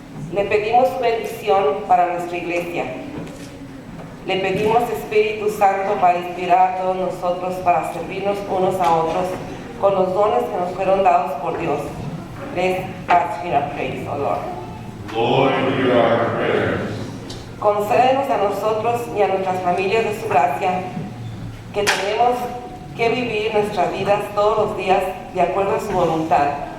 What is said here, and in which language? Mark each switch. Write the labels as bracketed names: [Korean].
[Spanish] Le pedimos su bendición para nuestra iglesia. Le pedimos Espíritu Santo para inspirar a todos nosotros para servirnos unos a otros con los dones que nos fueron dados por Dios. [English] Let's ask for our praise, O Lord. Lord, hear our prayers. [Spanish] Concédenos a nosotros y a nuestras familias de su gracia que tenemos que vivir nuestras vidas todos los días de acuerdo a su voluntad.